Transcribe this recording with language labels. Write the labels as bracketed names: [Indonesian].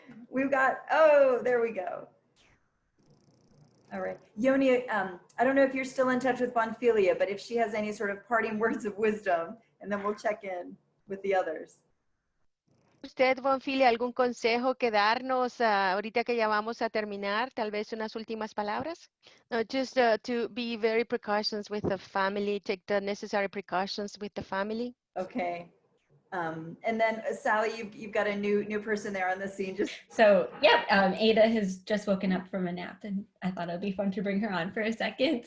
[English] We've got, oh, there we go. All right. Yoni, I don't know if you're still in touch with Bonfilia, but if she has any sort of parting words of wisdom, and then we'll check in with the others. [Spanish] ¿Usted, Bonfili, algún consejo que darnos ahorita que ya vamos a terminar? Tal vez unas últimas palabras. [English] Just to be very precautions with the family, take the necessary precautions with the family. Okay. And then Sally, you've got a new person there on the scene. Just So yeah, Ada has just woken up from a nap, and I thought it'd be fun to bring her on for a second.